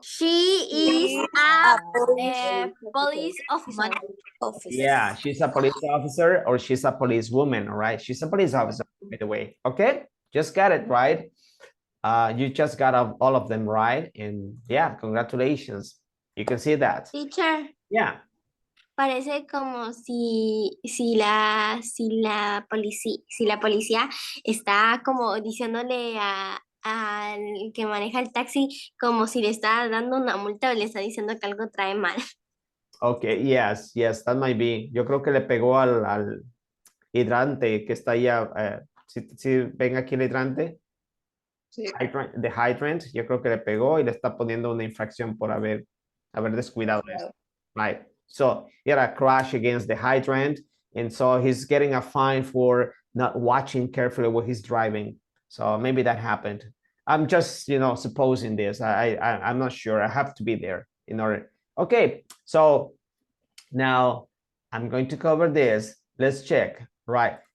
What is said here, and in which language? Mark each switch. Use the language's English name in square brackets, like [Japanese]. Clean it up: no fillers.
[English] she is a police officer. Yeah, she's a police officer or she's a police woman, all right? She's a police officer, by the way. Okay, just got it right. You just got all of them right. And yeah, congratulations. You can see that. Teacher, Yeah. [Spanish] parece como si la policía está como diciéndole al que maneja el taxi como si le está dando una multa o le está diciendo que algo trae mal. [English] Okay, yes, that might be. [Spanish] Yo creo que le pegó al hidrante que está ahí. Si ven aquí el hidrante, sí. [English] the hydrant, [Spanish] yo creo que le pegó y le está poniendo una infracción por haber descuidado esto. [English] Right. So he had a crash against the hydrant, and so he's getting a fine for not watching carefully what he's driving. So maybe that happened. I'm just, supposing this. I'm not sure. I have to be there in order. Okay, so now I'm going to cover this. Let's check. Right.